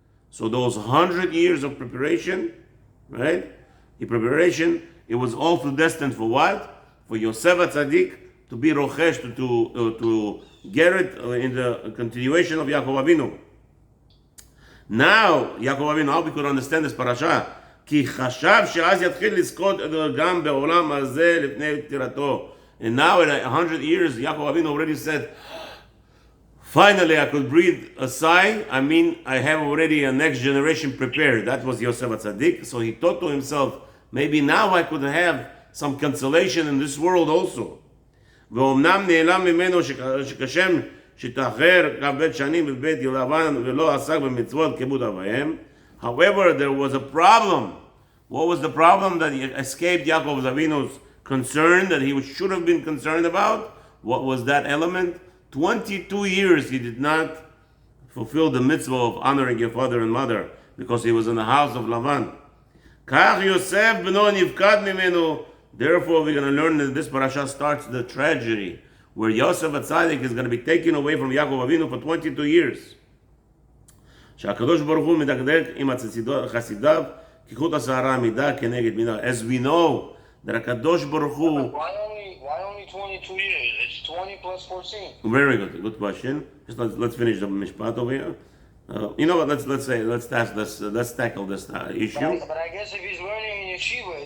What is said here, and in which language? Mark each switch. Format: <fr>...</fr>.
<en>So those 100 years of preparation, right? It was also destined for what? For Yosef HaTzadik to be Rochesh, to get it in the continuation of Yaakov Avinu. Now, Yaakov Avinu, how we could understand this parasha?</en> <he>כי חשב שאז יתחיל לזכות גם בעולם הזה לפני פטירתו.</he> <en>And now, in 100 years, Yaakov Avinu already said, finally, I could breathe a sigh. I mean, I have already a next generation prepared. That was Yosef HaTzadik. So he thought to himself, maybe now I could have some consolation in this world also.</en> <he>ואומנם נעלם ממנו שכשם שתאחר כ"ב שנים בבית לבן ולא עסק במצוות כיבוד אביהם.</he> <en>However, there was a problem. What was the problem that escaped Yaakov Avinu's concern that he should have been concerned about? What was that element? 22 years he did not fulfill the mitzvah of honoring your father and mother because he was in the house of Lavan.</en> <he>כך יוסף בנו נפקד ממנו.</he> <en>Therefore, we're going to learn that this parasha starts the tragedy where Yosef HaTzadik is going to be taken away from Yaakov Avinu for 22 years.</en> <he>שהקדוש ברוך הוא מדקדק עם חסידיו כחוט השערה עמידה כנגד מידה.</he> <en>As we know that</en> <he>הקדוש ברוך הוא...</he> <en>Why only 22 years? It's 20 plus 14. Very good question. Just let's finish the mishpat over here. You know what? Let's tackle this issue. But I guess if he's learning in yeshiva,</en>